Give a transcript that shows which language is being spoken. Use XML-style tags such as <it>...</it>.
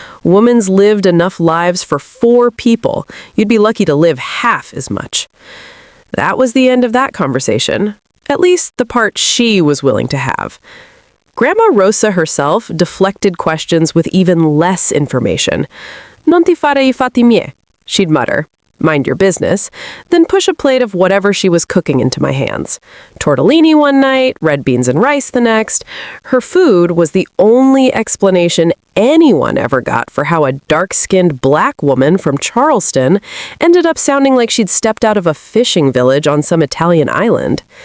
<en>"Woman's lived enough lives for 4 people. You'd be lucky to live half as much." That was the end of that conversation. At least the part she was willing to have. Grandma Rosa herself deflected questions with even less information.</en> <it>"Non ti fare I fatti miei,"</it> <en>she'd mutter. "Mind your business," then push a plate of whatever she was cooking into my hands. Tortellini one night, red beans and rice the next. Her food was the only explanation anyone ever got for how a dark-skinned black woman from Charleston ended up sounding like she'd stepped out of a fishing village on some Italian island.</en>